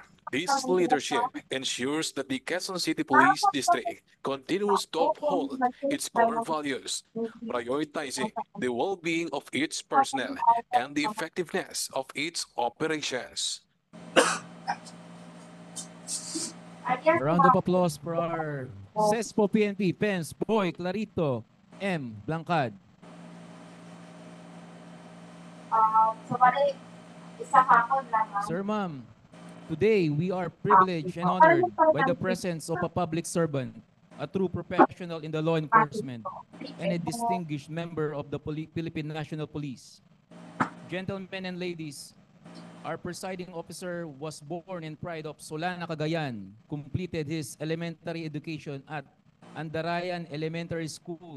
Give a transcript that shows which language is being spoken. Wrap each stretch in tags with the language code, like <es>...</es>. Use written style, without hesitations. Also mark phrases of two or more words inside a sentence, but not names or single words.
<en>This leadership ensures that the Quezon City Police District continues to uphold its core values, prioritizing the well-being of its personnel and the effectiveness of its operations. A round of applause for our CESPO PNP Pens Boy Clarito M. Blancad. Sir, ma'am, today we are privileged and honored by the presence of a public servant, a true professional in the law enforcement, and a distinguished member of the Philippine National Police. Gentlemen and ladies, our presiding officer was born in pride of Solana, Cagayan, completed his elementary education at Andarayan Elementary School.</en>